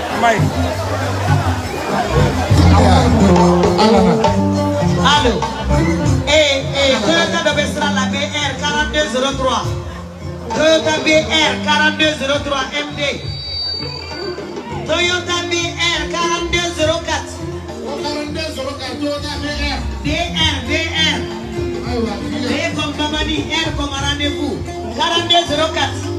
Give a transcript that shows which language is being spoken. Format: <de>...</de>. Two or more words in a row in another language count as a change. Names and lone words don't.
<fr>Bye. Allô. Toyota de Bestra la BR 4203. Toyota BR 4203 MD. Toyota BR 4204. 4204 Toyota BR. DR. D comme Mamadi, R comme rendez-vous. 4204.</fr>